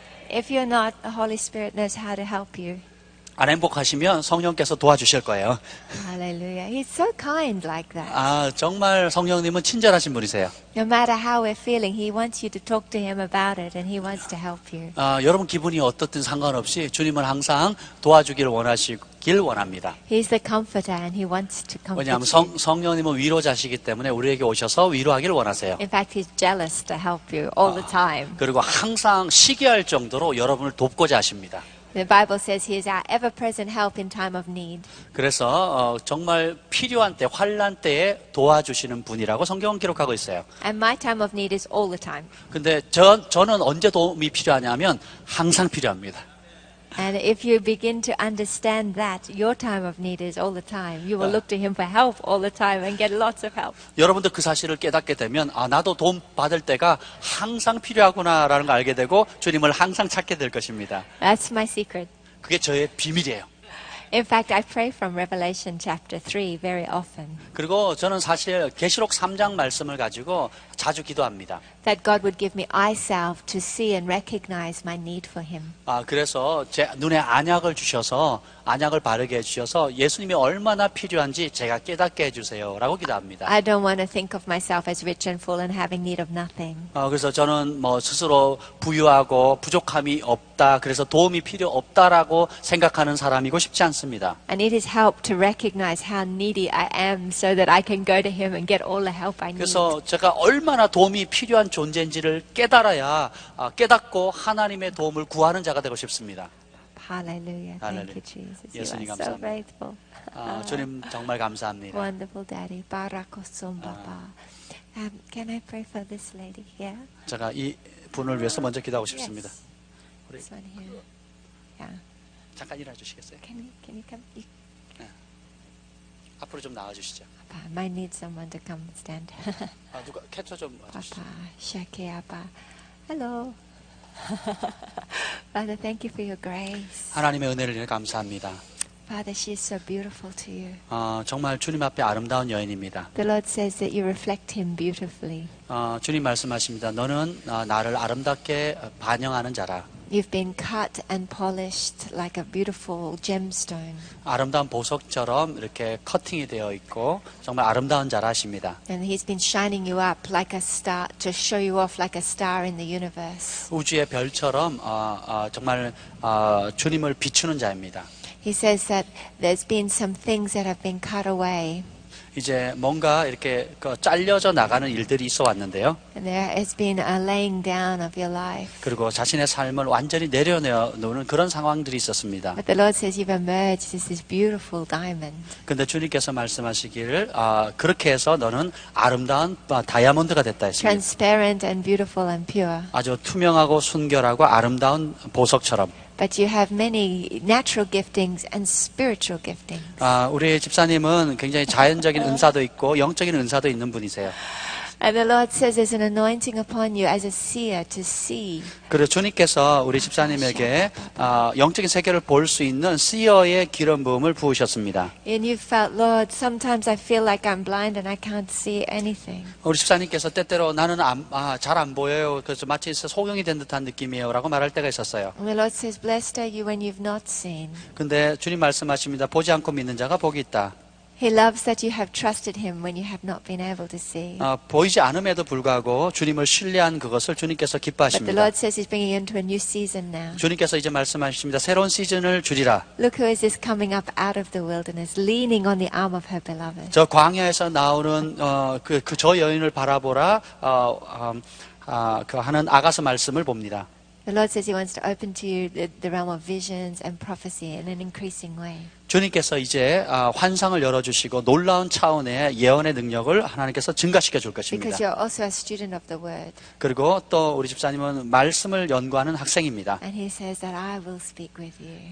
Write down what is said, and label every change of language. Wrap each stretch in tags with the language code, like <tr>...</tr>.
<en>If you're not, the Holy Spirit knows how to help you.</en> <ko>안 행복하시면 성령께서 도와주실 거예요.</ko> <en>Hallelujah. He's so kind like that.</en> <ko>정말 성령님은 친절하신 분이세요.</ko> <en>No matter how we're feeling, He wants you to talk to Him about it, and He wants to help you.</en> <ko>여러분 기분이 어떻든 상관없이 주님은 항상 도와주기를 원하시길 원합니다.</ko> <en>He's the comforter, and He wants to comfort</en> <ko>왜냐하면</ko> <en>you.</en> <ko>성령님은 위로자시기 때문에 우리에게 오셔서 위로하기를 원하세요.</ko> <en>In fact, He's jealous to help you all the time.</en> <ko>그리고 항상 시기할 정도로 여러분을 돕고자 하십니다.</ko> <en>The Bible says He is our ever-present help in time of need.</en> <ko>그래서 정말 필요한 때, 환난 때에 도와주시는 분이라고 성경은 기록하고 있어요.</ko> <en>And my time of need is all the time.</en> <ko>근데 저는 언제 도움이 필요하냐면 항상 필요합니다.</ko> <en>And if you begin to understand that your time of need is all the time, you will look to Him for help all the time and get lots of help.</en> <ko>여러분들 그 사실을 깨닫게 되면 나도 도움 받을 때가 항상 필요하구나라는 걸 알게 되고 주님을 항상 찾게 될 것입니다.</ko> <en>That's my secret.</en> <ko>그게 저의 비밀이에요.</ko> <en>In fact, I pray from Revelation chapter 3 very often.</en> <ko>그리고 저는 사실 계시록 3장 말씀을 가지고 자주 기도합니다.</ko> <en>That God would give me eye salve to see and recognize my need for Him.</en> <ko>그래서 제 눈에 안약을 주셔서 안약을 바르게 해주셔서 예수님이 얼마나 필요한지 제가 깨닫게 해주세요라고 기도합니다.</ko> <en>I don't want to think of myself as rich and full and having need of nothing.</en> <ko>그래서 저는 스스로 부유하고 부족함이 없다, 그래서 도움이 필요 없다라고 생각하는 사람이고 싶지 않습니다.</ko> <en>I need His help to recognize how needy I am so that I can go to Him and get all the help I need.</en> <ko>그래서 제가 얼마나 도움이 필요한 존재인지를 깨달아야 깨닫고 하나님의 도움을 구하는 자가 되고 싶습니다.</ko> <en>Hallelujah. Thank you, Jesus. You</en> <ko>예수님</ko> <en>are so</en> <ko>감사합니다.</ko> <en>faithful.</en> <ko>주님 정말 감사합니다.</ko> <en>Wonderful Daddy. Barakosum Baba. Can I pray for this lady here?</en> <ko>제가 이 분을 위해서 먼저 기도하고 싶습니다.</ko> <en>Yes. This one here. Yeah.</en> <ko>잠깐 일해 주시겠어요?</ko> <en>Can you come?</en> <ko>앞으로 좀 나와주시죠.</ko> <en>Papa, I might need someone to come stand.</en> <ko>누가 캡처 좀 와주시죠.</ko> <en>Papa, Shake Abba. Hello. Father, thank you for your grace.</en> <ko>하나님의 은혜를 인해 감사합니다.</ko> <en>Father, she is so beautiful to you.</en> <ko>정말 주님 앞에 아름다운 여인입니다.</ko> <en>The Lord says that you reflect him beautifully.</en> <ko>주님 말씀하십니다. 너는 나를 아름답게 반영하는 자라.</ko> <en>You've been cut and polished like a beautiful gemstone.</en> <ko>아름다운 보석처럼 이렇게 커팅이 되어 있고 정말 아름다운 자라 하십니다.</ko> <en>And he's been shining you up like a star to show you off like a star in the universe.</en> <ko>우주의 별처럼 정말 주님을 비추는 자입니다.</ko> <en>He says that there's been some things that have been cut away.</en> <ko>이제 뭔가 이렇게 잘려져 나가는 일들이 있어 왔는데요.</ko> <en>And there has been a laying down of your life.</en> <ko>그리고 자신의 삶을 완전히 내려놓는 그런 상황들이 있었습니다.</ko> <en>But the Lord says you've emerged as this beautiful diamond.</en> <ko>근데 주님께서 말씀하시기를 그렇게 해서 너는 아름다운 다이아몬드가 됐다 했습니다.</ko> <en>Transparent and beautiful and pure.</en> <ko>아주 투명하고 순결하고 아름다운 보석처럼.</ko> <en>But you have many natural giftings and spiritual giftings.</en> <ko>우리 집사님은 굉장히 자연적인 은사도 있고 영적인 은사도 있는 분이세요.</ko> <en>And the Lord says there's an anointing upon you as a seer to see.</en> <ko>그래서 주님께서 우리 집사님에게 영적인 세계를 볼 수 있는 시어의 기름 부음을 부으셨습니다.</ko> <en>And you felt, Lord, sometimes I feel like I'm blind and I can't see anything.</en> <ko>우리 집사님께서 때때로 나는 잘 안 보여요. 그래서 마치 소경이 된 듯한 느낌이에요. 라고 말할 때가 있었어요.</ko> <en>And the Lord says, blessed are you when you've not seen.</en> <ko>근데 주님 말씀하십니다. 보지 않고 믿는 자가 복이 있다.</ko> <en>He loves that you have trusted him when you have not been able to see.</en> <ko>보이지 않음에도 불구하고 주님을 신뢰한 그것을 주님께서</ko> <en>But the</en> <ko>기뻐하십니다.</ko> <en>Lord says he's bringing you into a new season now.</en> <ko>주님께서 이제 말씀하십니다. 새로운 시즌을 주리라.</ko> <en>Look who is this coming up out of the wilderness, leaning on the arm of her beloved.</en> <ko>저 광야에서 나오는 저 여인을 바라보라 하는 아가서 말씀을 봅니다.</ko> <en>The Lord says he wants to open to you the realm of visions and prophecy in an increasing way.</en> <ko>주님께서 이제 환상을 열어주시고 놀라운 차원의 예언의 능력을 하나님께서 증가시켜 줄 것입니다.</ko> <en>Because you're also a student of the word.</en> <ko>그리고 또 우리 집사님은 말씀을 연구하는 학생입니다.</ko> <en>And he says that I will speak with you.</en>